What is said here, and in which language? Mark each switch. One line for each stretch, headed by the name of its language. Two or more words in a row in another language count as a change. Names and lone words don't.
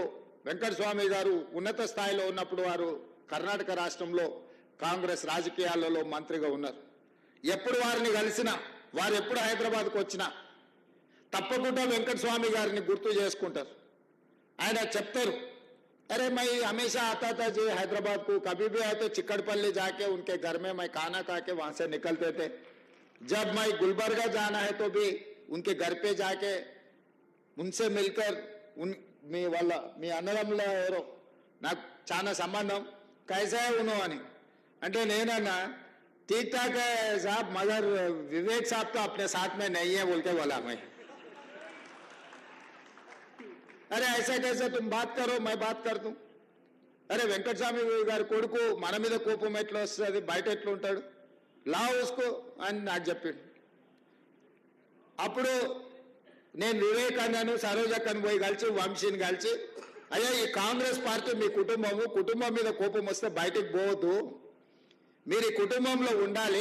Telugu: వెంకటస్వామి గారు ఉన్నత స్థాయిలో ఉన్నప్పుడు వారు కర్ణాటక రాష్ట్రంలో కాంగ్రెస్ రాజకీయాలలో మంత్రిగా ఉన్నారు. ఎప్పుడు వారిని కలిసినా, వారు ఎప్పుడు హైదరాబాద్కు వచ్చినా తప్పకుండా వెంకటస్వామి గారిని గుర్తు చేసుకుంటారు. ఆయన చెప్తారు,
Hindi: अरे मैं हमेशा आता था जी हैदराबाद को, कभी भी आए तो चिक्कड़पल्ली जाके उनके घर में मैं खाना खा के वहां से निकलते थे. जब मैं गुलबर्गा जाना है तो भी उनके घर पे जाके उनसे मिलकर
Telugu: మీ అన్నదమ్ముల ఎవరో నాకు చాలా సంబంధం,
Hindi: कैसा है उन्होंने
Telugu: అంటే నేనన్నా
Hindi: ठीक ठाक है साहब मगर विवेक साहब तो अपने साथ में नहीं है बोल के बोला मैं. अरे ऐसा कैसे तुम बात करो, मैं बात कर दूं.
Telugu: अरे వెంకటస్వామి గారి కొడుకు మన మీద కోపం ఎట్లా వస్తుంది, బయట ఎట్లా ఉంటాడు, లా ఉస్కో అని నాకు చెప్పిండు. అప్పుడు నేను వివేక్ అన్నాను, సరోజక్కను పోయి కలిసి, వంశీని కలిసి, అయ్యా ఈ కాంగ్రెస్ పార్టీ మీ కుటుంబం మీద కోపం వస్తే బయటకు పోవద్దు, మీరు ఈ కుటుంబంలో ఉండాలి.